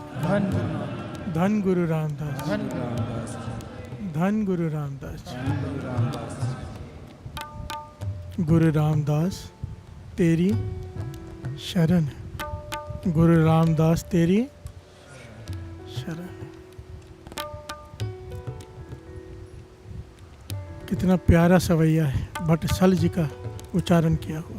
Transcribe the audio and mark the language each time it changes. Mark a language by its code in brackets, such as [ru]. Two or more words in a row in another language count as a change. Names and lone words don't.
[hi] धन गुरु रामदास जी, धन गुरु रामदास जी। गुरु रामदास तेरी शरण, गुरु रामदास तेरी शरण। कितना प्यारा सवैया है, भट्ट सल जी का उच्चारण किया हुआ।